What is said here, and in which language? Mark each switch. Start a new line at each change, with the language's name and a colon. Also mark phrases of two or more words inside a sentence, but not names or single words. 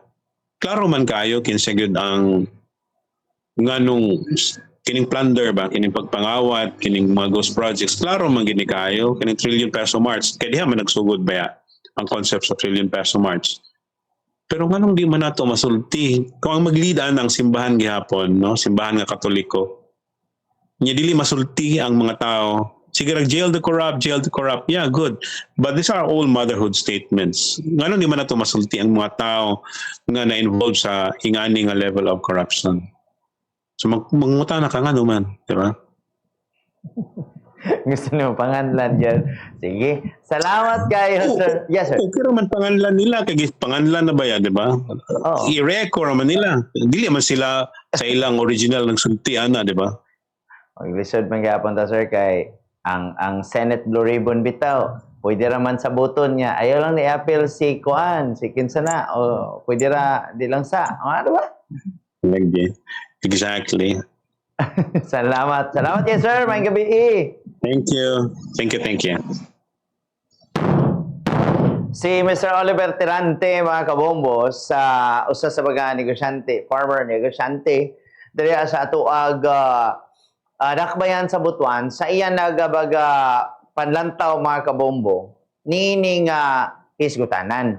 Cebuano: Klaro man kayo kinsa gyud ang nganong kining plunder ba, kining pagpangawat, kining mga
English: ghost projects,
Cebuano: klaro man gini kayo, kining
English: trillion peso march,
Cebuano: kaya diha man nagsugod ba ya, ang concept sa
English: trillion peso march.
Cebuano: Pero nganong di man nato masulti, kung ang maglidan ang simbahan gihapon, no, simbahan nga Katoliko, nya dili masulti ang mga tao, sige
English: jail the corrupt,
Cebuano: yeah, good.
English: But these are all motherhood statements.
Cebuano: Nganong di man nato masulti ang mga tao nga na-involved sa ingani nga
English: level of corruption.
Cebuano: So manguta na ka nga naman, di ba? Gusto niyo panganlan dyan. Sige. Salamat kayo, sir.
English: Yes, sir.
Cebuano: Okay naman panganlan nila, kaya panganlan na ba yan, di ba? Oo. I-record naman nila. Dili man sila sa ilang original ng sultian na, di ba? Lisod man gapon ta, sir, kay ang Senate Blue Ribbon bitaw. Pwede raman sa buton niya. Ayaw lang ni-appeal si Kuan, si Kinsana. O pwede ra, di lang sa. O ano ba?
English: Exactly.
Cebuano: Salamat. Salamat kayo, sir. Maayong gabi.
English: Thank you.
Cebuano: Si Mr. Oliver Tirante, mga kabombo, sa usa sa mga negosyante, farmer negosyante, diri sa atuag dakbayan sa Butuan, sa iyan nagabaga panlantaw, mga kabombo, nining hisgutanan.